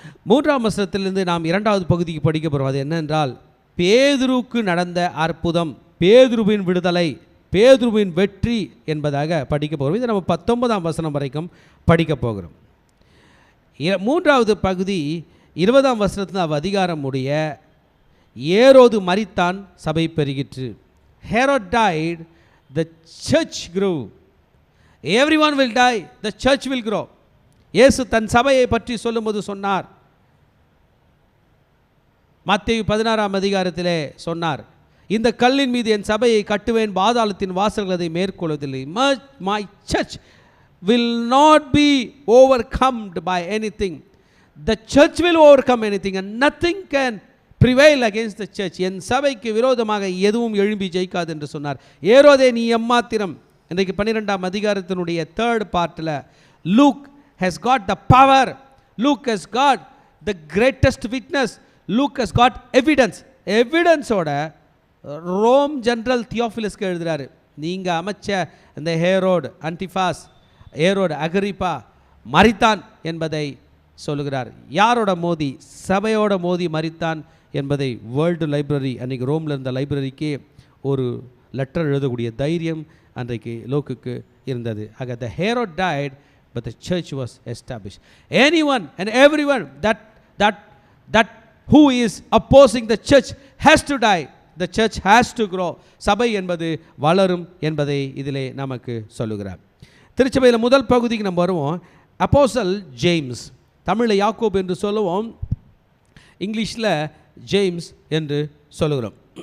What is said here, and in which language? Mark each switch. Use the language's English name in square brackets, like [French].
[Tamil] 3ஆம் வசனத்திலிருந்து நாம் 2வது பகுதிக்கு படிக்க போகிறோம். அது என்னென்றால் பேதுருவுக்கு நடந்த அற்புதம், பேதுருவின் விடுதலை, பேதுருவின் வெற்றி என்பதாக படிக்க போகிறோம். இதை நம்ம 19ஆம் வசனம் வரைக்கும் படிக்க போகிறோம். 3வது பகுதி 20ஆம் வசனத்தில் அதிகாரம் உடைய ஏரோது மரித்தான், சபை பெருகிற்று. [English] Herod died, the church grew. Everyone will die, the church will grow. [Tamil] இயேசு தன் சபையை பற்றி சொல்லும்போது சொன்னார், மத்தேயு 16ஆம் அதிகாரத்திலே சொன்னார், இந்த கல்லின் மீது என் சபையை கட்டுவேன், பாதாளத்தின் வாசல்கள் அதை மேற்கொள்வதில்லை. [English] My church will not be overcome by anything. The church will overcome anything and nothing can prevail against the church. [Tamil] என் சபைக்கு விரோதமாக எதுவும் எழும்பி ஜெயிக்காது என்று சொன்னார். ஏரோதே நீ எம்மாத்திரம். இன்றைக்கு 12ஆம் அதிகாரத்தினுடைய 3rd பார்ட்டில் [English] Luke has got the power. Luke has got the greatest witness. Luke has got evidence. [Tamil] எவிடன்ஸோட Rome general தியோஃபிலஸ்க்கு எழுதுகிறாரு, நீங்கள் அமைச்ச இந்த ஹேரோடு அன்டிஃபாஸ், ஏரோடு அகிரிப்பா மரித்தான் என்பதை சொல்லுகிறார். யாரோட மோதி? சபையோட மோதி மரித்தான் என்பதை வேர்ல்டு லைப்ரரி, அன்றைக்கி ரோமில் இருந்த லைப்ரரிக்கே ஒரு லெட்டர் எழுதக்கூடிய தைரியம் அன்றைக்கு லோக்குக்கு இருந்தது. [English] ஆக the Herod died but the church was established. Anyone and everyone that who is opposing the church has to die. The church has to grow. [Tamil] சபை என்பது வளரும் என்பதை இதிலே நமக்கு சொல்லுகிறார். திருச்சபையில் முதல் பகுதிக்கு நம்ம வருவோம். அப்போஸ்தலன் ஜேம்ஸ், தமிழில் யாக்கோபு என்று சொல்லுவோம், இங்கிலீஷில் ஜேம்ஸ் என்று சொல்லுகிறோம்.